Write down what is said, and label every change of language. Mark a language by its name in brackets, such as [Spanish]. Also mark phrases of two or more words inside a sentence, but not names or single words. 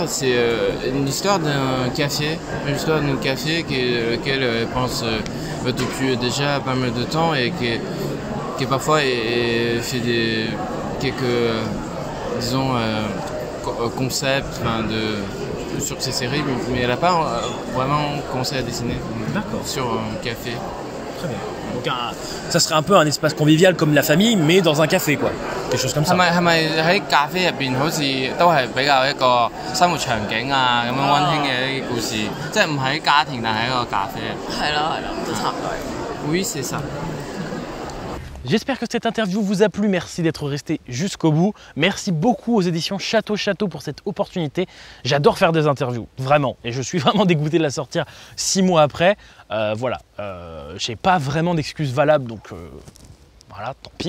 [French] C'est une histoire d'un café, qu'elle pense depuis déjà pas mal de temps, et qui parfois fait quelques disons concepts sur ces séries, mais elle n'a pas vraiment commencé à dessiner sur un café. Très bien. Donc ça serait un peu un espace convivial comme la famille, mais dans un café, quoi. Quelque chose comme ça. [Cantonese] 係咪喺咖啡入邊好似都係比較一個生活場景啊咁樣溫馨嘅啲故事，即係唔喺家庭，但係一個咖啡。係啦，都差唔多。 [French] Oui, c'est ça. J'espère que cette interview vous a plu, merci d'être resté jusqu'au bout. Merci beaucoup aux éditions Château pour cette opportunité. J'adore faire des interviews, vraiment. Et je suis vraiment dégoûté de la sortir 6 mois après. Voilà, j'ai pas vraiment d'excuses valables, donc voilà, tant pis.